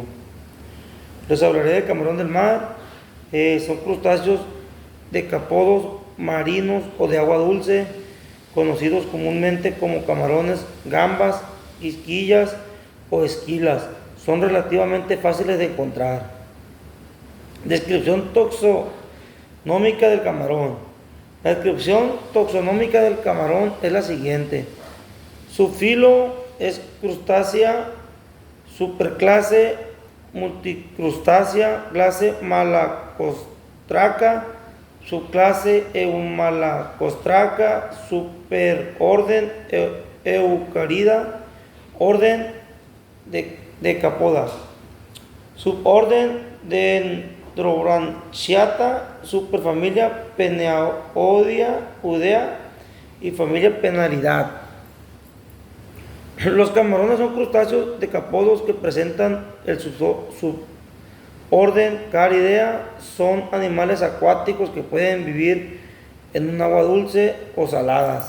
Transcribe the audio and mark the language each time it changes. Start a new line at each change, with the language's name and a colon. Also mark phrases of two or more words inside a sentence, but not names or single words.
Spanish: Les hablaré de camarón del mar. Son crustáceos decapódos marinos o de agua dulce, conocidos comúnmente como camarones, gambas, quisquillas o esquilas. Son relativamente fáciles de encontrar. Descripción taxonómica del camarón. La descripción taxonómica del camarón es la siguiente: su filo es crustácea, superclase multicrustácea, clase Malacostraca, subclase Eumalacostraca, superorden Eucarida, orden Decapoda, suborden Dendrobranchiata, superfamilia Penaodia y familia Penalidad. Los camarones son crustáceos decapódos que presentan el suborden Caridea. Son animales acuáticos que pueden vivir en un agua dulce o saladas.